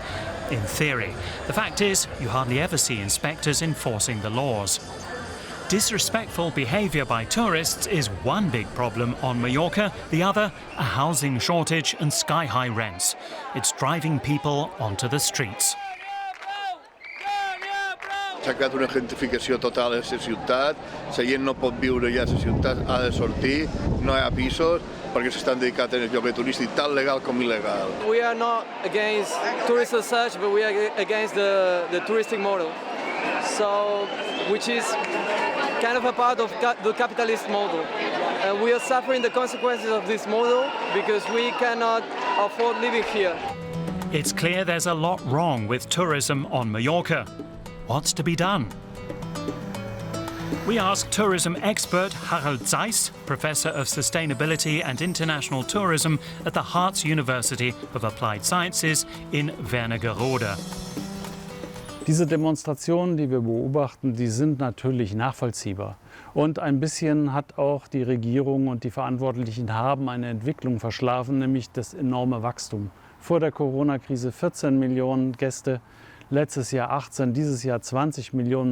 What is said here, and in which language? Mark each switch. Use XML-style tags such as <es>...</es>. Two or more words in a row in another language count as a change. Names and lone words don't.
<en>In theory, the fact is you hardly ever see inspectors enforcing the laws. Disrespectful behaviour by tourists is one big problem on Mallorca, the other, a housing shortage and sky-high rents. It's driving people onto the streets.</en> <ca>S'ha creat una gentrificació total a la ciutat, la gent no pot viure ja a la ciutat, ha de sortir, no hi ha pisos, perquè s'estan dedicant al lloguer turístic tant legal com il·legal.</ca> <en>We are not against tourists as such, but we are against the touristic model. So, which is kind of a part of the capitalist model. We are suffering the consequences of this model because we cannot afford living here. It's clear there's a lot wrong with tourism on Mallorca. What's to be done? We asked tourism expert Harald Zeiss, Professor of Sustainability and International Tourism at the Harz University of Applied Sciences in Wernigerode.</en> <de>Diese Demonstrationen, die wir beobachten, die sind natürlich nachvollziehbar. Und ein bisschen hat auch die Regierung und die Verantwortlichen haben eine Entwicklung verschlafen, nämlich das enorme Wachstum. Vor der Corona-Krise 14 Millionen Gäste, letztes Jahr 18, dieses Jahr 20 Millionen.</de>